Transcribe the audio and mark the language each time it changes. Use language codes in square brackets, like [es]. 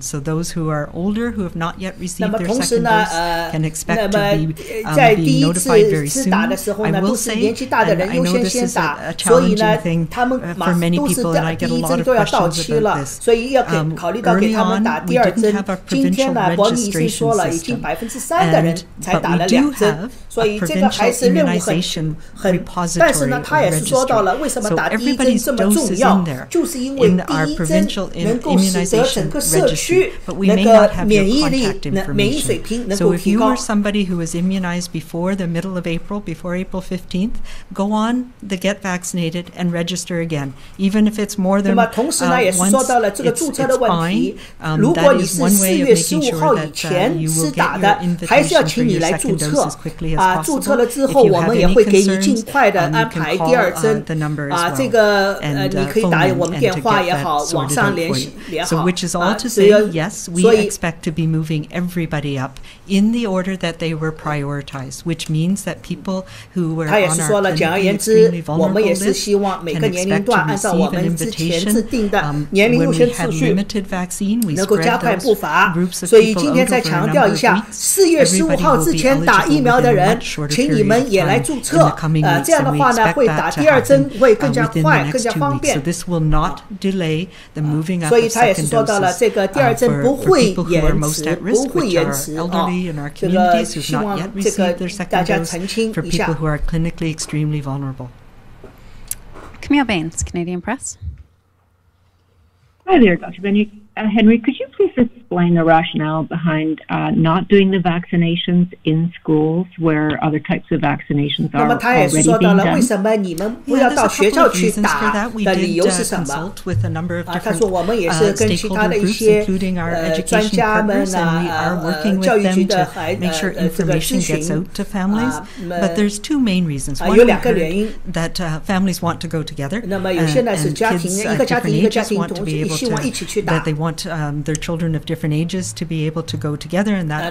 [en] So those who are older, who have not yet received their second dose, can expect to be notified very soon. I will say, and I know this is a challenging thing for many people, and I get a lot of questions about this. Early on, we didn't [zh] 今天呢，伯尼医生说了，已经3%的人才打了2针，所以这个还是任务很。但是呢，他也是说到了为什么打第1针这么重要，就是因为第1针能够使得整个社区那个免疫力、免疫水平能够提高。 [en] Somebody who was immunized before the middle of April, before April 15th, go on the get vaccinated and register again, even if it's more than [zh] 同时呢，也是说到了这个注册的问题。如果你是4月15号以前是打的，还是要请你来注册。注册了之后，我们也会给你尽快的安排第2针。这个你可以打我们电话也好，网上联系也好。 [en] So which is all to say, yes, we expect to be moving everybody up in the order that they were prioritized, which means that people who were on our clinically extremely vulnerable list can expect to receive an invitation. When we had limited vaccine, we spread those groups of people over a number of weeks. Everybody will be eligible within a much shorter period of time in the coming weeks, and we expect that to happen within the next 2 weeks. So this will not delay the moving up of second doses for people who are most at risk, which are elderly in our communities who have not yet received their second dose, for people who are clinically extremely vulnerable. Camille Baines, Canadian Press. Hi there, Dr. Henry. Could you please explain the rationale behind not doing the vaccinations in schools where other types of vaccinations are already being done? [zh] 为什么你们不要到学校去打的理由是什么？他说我们也是跟其他的一些专家们教育局的这个咨询。 [en] But there's 2 main reasons. One, [zh] 有2个原因。 [en] that families want to go together. [zh] 那么有些呢是家庭，一个家庭希望一起去打。 [en] That they want their children of different ages to be able to go together, and that